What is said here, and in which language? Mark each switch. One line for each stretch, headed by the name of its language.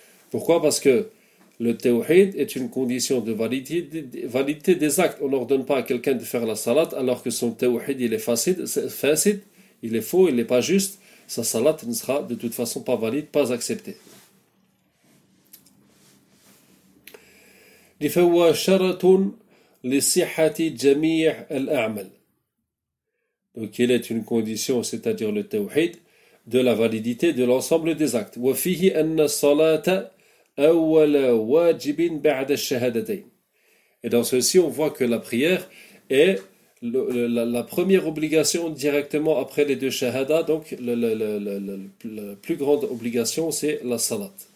French: Pourquoi? Parce que le tawhid est une condition de validité des actes. On n'ordonne pas à quelqu'un de faire la salat alors que son tawhid il est facide, il est faux, il n'est pas juste. Sa salat ne sera de toute façon pas valide, pas acceptée.
Arabic: لفهو شرط لصحة جميع الأعمال.
French: Donc il est une condition, c'est-à-dire le tawhid, de la validité de l'ensemble des actes.
Arabic: وفيه أن الصلاة أول واجب بعد الشهادتين.
French: Et dans ceci, on voit que la prière est la première obligation directement après les deux shahada. Donc la plus grande obligation, c'est la salat.